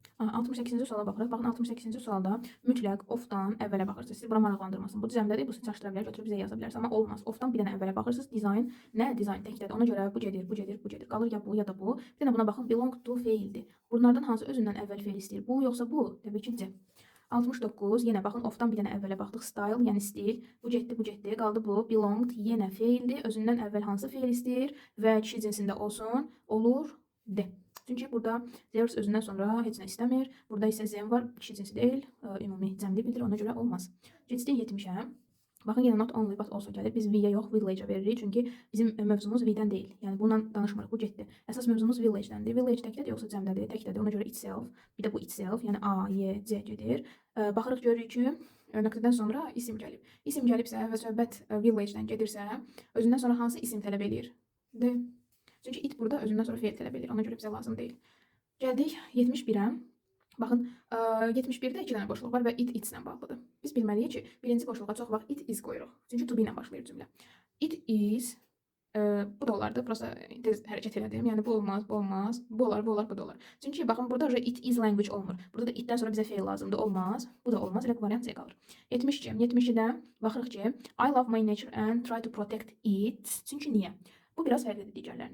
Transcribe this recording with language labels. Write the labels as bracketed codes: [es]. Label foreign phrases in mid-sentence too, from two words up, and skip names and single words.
[az] 68-ci suala baxırıq. Baxın 68-ci sualda mütləq ofdan əvvələ baxırsınız. Sizi bura maraqlandırmasın. Bu düzəmdədir, bu sizi çaşdıra bilər, götürüb bizə yaza bilərsiniz. Amma olmaz. Ofdan bir dənə əvvələ baxırsınız. Dizayn nə? Dizayn təkdədir. Ona görə bu gedir, bu gedir, bu gedir. Qalır ya bu, ya da bu. Bir dənə buna baxın. [en] Belong to [az] feildir. Bunlardan hansı özündən əvvəl feil istəyir? Bu, yoxsa bu? Təbii ki, C. 69. Yenə baxın, ofdan bir dənə əvvələ baxdıq. Style, yəni stil. Bu getdi, bu getdi. Qaldı bu. Belonged yenə feildir. Özündən əvvəl hansı feil istəyir və kişi cinsində olsun? Olur D. Çünki burada theirs özündən sonra heç nə istəmir. Burada isə them var, kişi cinsi deyil, ümumi cəmli bildirir, ona görə olmaz. Keçdik 70-ə. Baxın, yenə [en] not only but also [az] gəlir. Biz we-yə yox, village-ə veririk. Çünki bizim mövzumuz we-dən deyil. Yəni bununla danışmırıq, bu getdi. Əsas mövzumuz village-dəndir. Village təkdədir, yoxsa cəmdədir? Təkdədir. Ona görə itself, bir də bu itself, yəni A, Y, C gedir. Baxırıq, görürük ki, nöqtədən sonra isim gəlib. İsim gəlibsə və söhbət village-dən gedirsə, özündən sonra hansı isim tələb edir? D. Çünki it burada özündən sonra feil tələb edir. Ona görə bizə lazım deyil. Gəldik 71-ə. Baxın, 71-də 2 dənə boşluq var və it itslə bağlıdır. Biz bilməliyik ki, birinci boşluğa çox vaxt [en] it is [az] qoyuruq. Çünki [en] to be [az] ilə başlayır cümlə. [en] It is, [az] bu da olardı. Prosta tez hərəkət elədim. Yəni bu olmaz, bu olmaz. Bu olar, bu olar, bu da olar. Çünki baxın, burada [en] it is language [az] olmur. Burada da itdən sonra bizə feil lazımdır. Olmaz. Bu da olmaz. Elə variant C qalır. 72. 72-də baxırıq ki, [en] I love my nature and try to protect it. [az] Çünki niyə? Bu biraz fərqlidir digərlərindən.